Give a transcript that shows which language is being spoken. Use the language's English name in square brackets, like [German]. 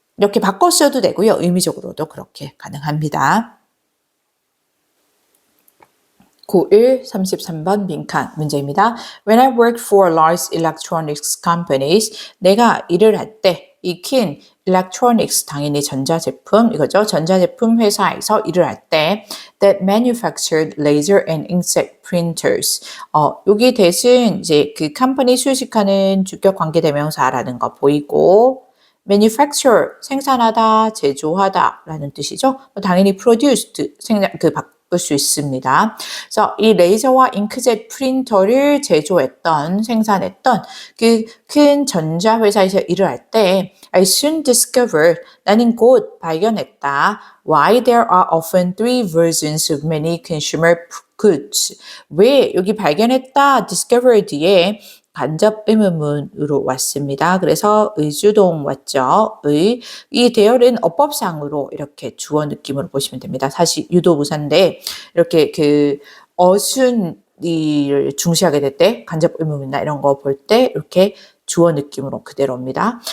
[Korean] 이렇게 바꿔 써도 되고요. 의미적으로도 그렇게 가능합니다. 91 33번 빈칸 문제입니다. [English] When I worked for large electronics companies, [Korean] 내가 일을 할 때 익힌 electronics 당연히 전자제품 이거죠. 전자제품 회사에서 일을 할 때 [English] that manufactured laser and inkjet printers. [Korean] 여기 대신 이제 그 컴퍼니 수식하는 주격 관계대명사라는 거 보이고 manufacture 생산하다, 제조하다라는 뜻이죠. 당연히 produced 바꿀 수 있습니다. 그래서 이 레이저와 잉크젯 프린터를 생산했던 그 큰 전자회사에서 일을 할 때 [English] I soon discovered [Korean] 나는 곧 발견했다. [English] Why there are often three versions of many consumer goods. [Korean] 왜 여기 발견했다 discover 뒤에 간접 의문문으로 왔습니다. 그래서 의주동 왔죠. 이 대열은 어법상으로 이렇게 주어 느낌으로 보시면 됩니다. 사실 유도부사인데 이렇게 그 어순이를 중시하게 될 때 간접 의문문이나 이런 거 볼 때 이렇게 주어 느낌으로 그대로입니다.